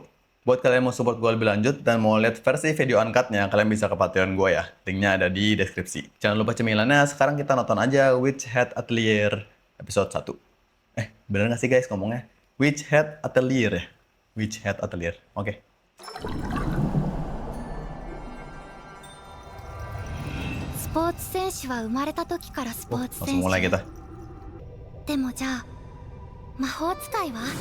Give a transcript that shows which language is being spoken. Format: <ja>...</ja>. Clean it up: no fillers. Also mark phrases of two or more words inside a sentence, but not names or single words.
<id>Buat kalian yang mau support gue lebih lanjut dan mau lihat versi video uncut-nya, kalian bisa ke Patreon gue ya. Linknya ada di deskripsi. Jangan lupa cemilannya, sekarang kita nonton aja Witch Hat Atelier episode 1. Bener nggak sih guys ngomongnya? Witch Hat Atelier ya? Witch Hat Atelier. Oke.</id> <ja>スポーツ選手は生まれた時からスポーツ選</ja> <id>Langsung mulai</id> <ja>手</ja> <id>kita.</id> <ja>でもじゃあ魔法使いは</ja>